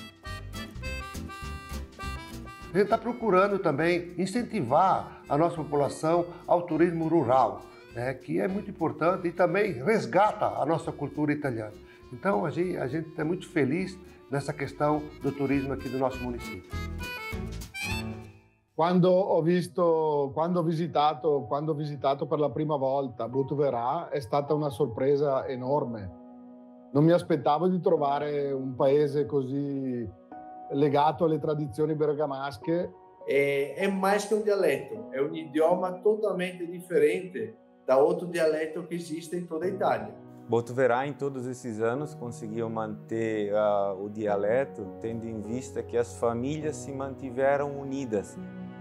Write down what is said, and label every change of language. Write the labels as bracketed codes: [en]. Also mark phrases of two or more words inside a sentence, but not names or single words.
[pt] A gente está procurando também incentivar a nossa população ao turismo rural, né, que é muito importante e também resgata a nossa cultura italiana. Então a gente está muito feliz nessa questão do turismo aqui do nosso município. [it] Quando ho visitato per la prima volta Botuverà è stata una sorpresa enorme. Non mi aspettavo di trovare un paese così legato alle tradizioni bergamasche. [pt] É mais que um dialeto, é um idioma totalmente diferente da outro dialeto que existe em toda a Itália. Botuverá, em todos esses anos, conseguiu manter o dialeto, tendo em vista que as famílias se mantiveram unidas.